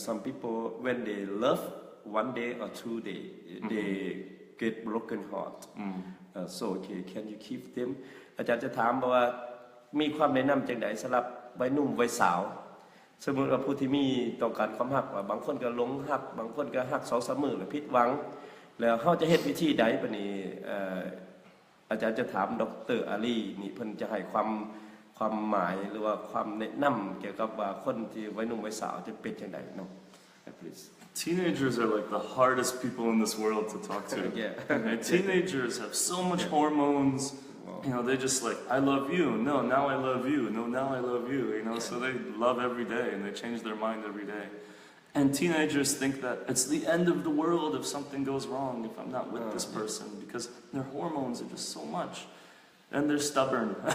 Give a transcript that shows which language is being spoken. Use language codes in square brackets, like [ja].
[en] Some people when they love 1 day or 2 days, they get broken heart. So okay, can you keep them? [tts] อาจารย์จะถามว่ามีความแนะนำจังได๋สำหรับวัยหนุ่มวัยสาวสมมุติว่าผู้ที่มีต้องการความรักว่าบางคนก็หลงรักบางคนก็รัก 2-3 มื้อแล้วผิดหวังแล้วเฮาจะเฮ็ดวิธีใดบัดนี้อาจารย์จะถามดร. อาลีนี่เพิ่นจะให้ความหมายหรือว่าความแนะนำเกี่ยวกับว่าคนที่วัยหนุ่มวัยสาวจะเป็นจังได๋เนาะ please [en] Teenagers are like the hardest people in this world to talk to. And teenagers have so much hormones. You know, they just like, I love you. No, now I love you. No, now I love you. You know, so they love every day and they change their mind every day. And teenagers think that it's the end of the world if something goes wrong, if I'm not with this person, because their hormones are just so much. And they're stubborn.